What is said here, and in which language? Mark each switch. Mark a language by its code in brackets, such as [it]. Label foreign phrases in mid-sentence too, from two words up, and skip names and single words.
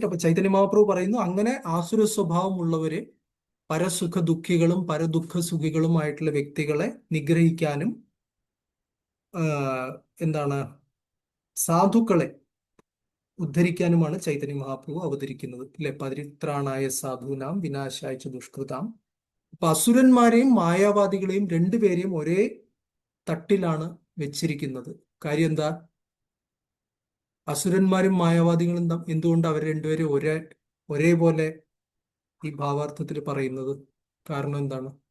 [ml] അപ്പൊ ചൈതന്യ മഹാപ്രഭു പറയുന്നു, അങ്ങനെ ആസുര സ്വഭാവമുള്ളവര് പരസുഖ ദുഃഖികളും പരദുഃഖ സുഖികളുമായിട്ടുള്ള വ്യക്തികളെ നിഗ്രഹിക്കാനും എന്താണ് സാധുക്കളെ ഉദ്ധരിക്കാനുമാണ് ചൈതന്യ മഹാപ്രഭു അവതരിക്കുന്നത് അല്ലെ. [sa] പരിത്രാണായ സാധൂനാം വിനാശായ ദുഷ്കൃതാം. [ml] അപ്പൊ അസുരന്മാരെയും മായാവാദികളെയും രണ്ടുപേരെയും ഒരേ തട്ടിലാണ് വെച്ചിരിക്കുന്നത്. കാര്യം എന്താ? അസുരന്മാരും മായാവാദികളും എന്തുകൊണ്ട് അവർ രണ്ടുപേരും ഒരേപോലെ ഈ ഭാവാർത്ഥത്തിൽ പറയുന്നത്? കാരണം എന്താണ്?